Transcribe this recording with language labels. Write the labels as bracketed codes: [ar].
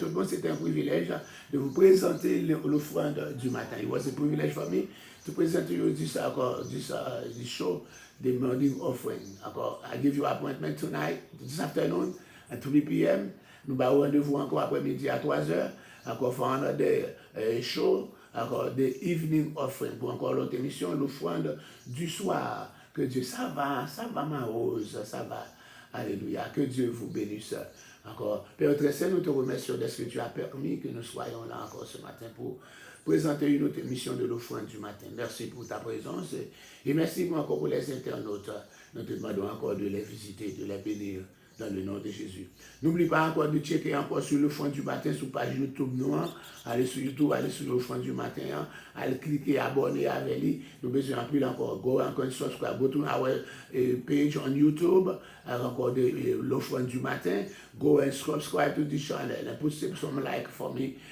[fr] C'était un privilège de vous présenter l'offrande du matin. [en] It was a privilege for me to present to you this show, the morning offering. I give you appointment tonight, this afternoon at 3 p.m. [fr] Nous avons rendez-vous encore après-midi à 3h. [en] Encore for another show, encore the evening offering. [fr] Pour encore l'autre émission, l'offrande du soir. Que Dieu, ça va ma rose, ça va. Alléluia. Que Dieu vous bénisse. Encore. Père très saint, nous te remercions de ce que tu as permis que nous soyons là encore ce matin pour présenter une autre émission de l'offrande du matin. Merci pour ta présence et merci encore pour les internautes. Nous te demandons encore de les visiter, de les bénir dans le nom de Jésus. N'oublie pas encore de checker encore sur l'offrande du matin sur page YouTube noire. Allez sur YouTube, allez sur l'offrande du matin, allez cliquer, abonner avec lui. Nous besoin en plus encore. [en] Go encore subscribe. Go to our page on YouTube. [fr] Encore de l'offrande du matin. [en] Go and subscribe to this channel and put some like for me.